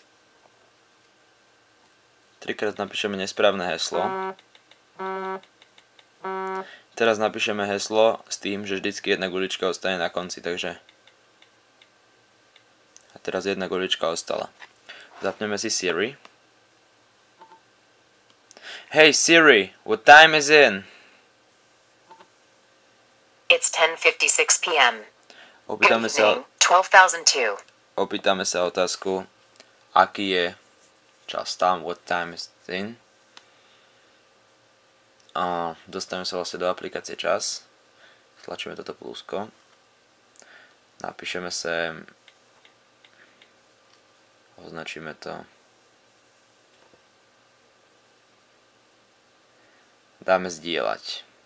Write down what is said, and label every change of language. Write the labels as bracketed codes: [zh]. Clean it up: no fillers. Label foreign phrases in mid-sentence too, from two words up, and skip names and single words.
[sk] Trikrát napíšeme nesprávne heslo. Teraz napíšeme heslo s tým, že vždycky jedna gulička ostane na konci, takže... A teraz jedna gulička ostala. Zapneme si Siri. [en] Hey Siri, what time is it? It's 10:56 p.m. [sk] Opýtame sa 12,002. Opýtame sa otázku, aký je čas tam, [en] what time is it in. [sk] A dostaneme sa vlastne do aplikácie čas. Stlačíme toto plusko. Napíšeme sem, označíme to. Dáme zdieľať.